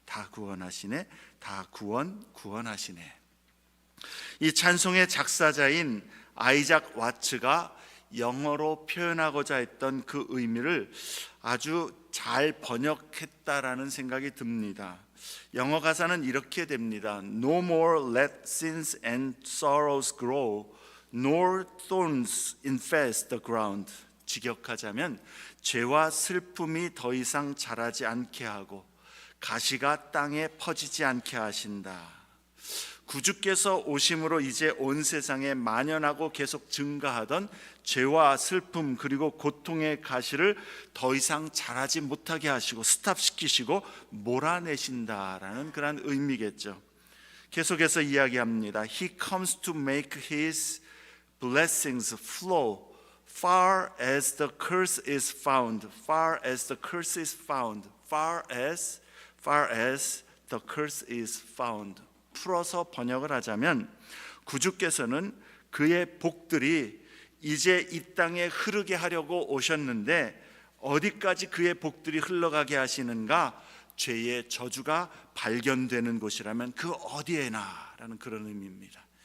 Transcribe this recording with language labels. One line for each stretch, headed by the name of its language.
Korean: 다 구원하시네. 다 구원하시네. 이 찬송의 작사자인 아이작 와츠가 영어로 표현하고자 했던 그 의미를 아주 잘 번역했다라는 생각이 듭니다. 영어 가사는 이렇게 됩니다.
English: No more let sins and sorrows grow, nor thorns infest the ground.
Korean: 직역하자면 죄와 슬픔이 더 이상 자라지 않게 하고 가시가 땅에 퍼지지 않게 하신다. 구주께서 오심으로 이제 온 세상에 만연하고 계속 증가하던 죄와 슬픔 그리고 고통의 가시를 더 이상 자라지 못하게 하시고 스탑시키시고 몰아내신다라는 그런 의미겠죠. 계속해서 이야기합니다.
English: He comes to make his blessings flow far as the curse is found. Far as the curse is found. Far as the curse is found.
Korean: 풀어서 번역을 하자면 구주께서는 그의 복들이 이제 이 땅에 흐르게 하려고 오셨는데 어디까지 그의 복들이 흘러가게 하시는가? 죄의 저주가 발견되는 곳이라면 그 어디에나 라는 그런 의미입니다.